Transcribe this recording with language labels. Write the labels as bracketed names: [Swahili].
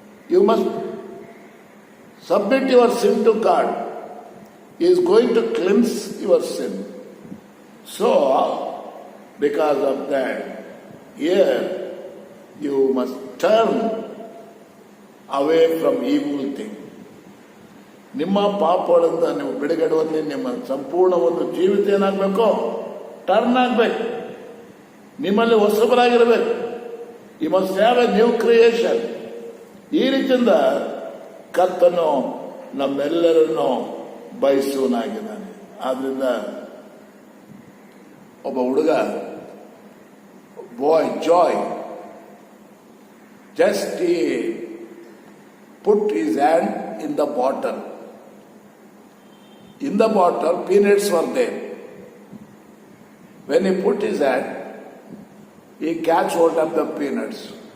[English] You must submit your sin to God. He is going to cleanse your sin. So, because of that, here you must turn away from evil thing. [Kannada] ನಿಮ್ಮ ಪಾಪಗಳಿಂದ ನೀವು ಬಿಡುಗಡೆ ನಿಮ್ಮ ಸಂಪೂರ್ಣ ಒಂದು ಜೀವಿತ ಏನಾಗಬೇಕು? ಟರ್ನ್ ಆಗಬೇಕು. ನಿಮ್ಮಲ್ಲಿ ಹೊಸಬರಾಗಿರ್ಬೇಕು. [English] You must have a new creation. [Kannada] ಈ ರೀತಿಯಿಂದ ಕರ್ತನು ನಮ್ಮೆಲ್ಲರನ್ನು ಬಯಸುವನಾಗಿದ್ದಾನೆ. ಆದ್ರಿಂದ ಒಬ್ಬ ಹುಡುಗ [English] Boy Joy just he put his hand in the bottle. In the bottle peanuts were there. When he put his hand, he catch hold of the peanuts.